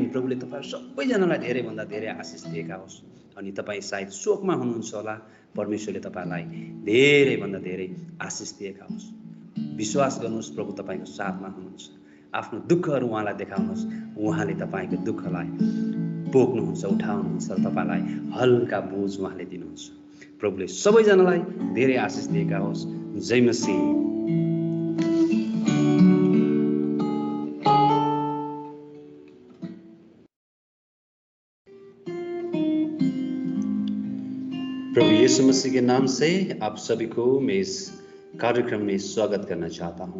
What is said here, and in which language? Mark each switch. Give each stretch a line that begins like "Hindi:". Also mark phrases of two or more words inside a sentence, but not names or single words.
Nepali: प्रभुले तपाईहरु सबैजनालाई धेरैभन्दा धेरै आशिष दिएका होस्। अनि तपाईँ सायद शोकमा हुनुहुन्छ होला, परमेश्वरले तपाईँलाई धेरैभन्दा धेरै आशिष दिएका होस्। विश्वास गर्नुहोस्, प्रभु तपाईँको साथमा हुनुहुन्छ। आफ्नो दुःखहरू उहाँलाई देखाउनुहोस्, उहाँले तपाईँको दुःखलाई पोख्नुहुन्छ, उठाउनुहुन्छ र तपाईँलाई हल्का बोझ उहाँले दिनुहुन्छ। प्रभुले सबैजनालाई धेरै आशिष दिएका होस्। जय मसीह।
Hindi: प्रभु यीशु मसीह के नाम से आप सभी को मैं इस कार्यक्रम में स्वागत करना चाहता हूं।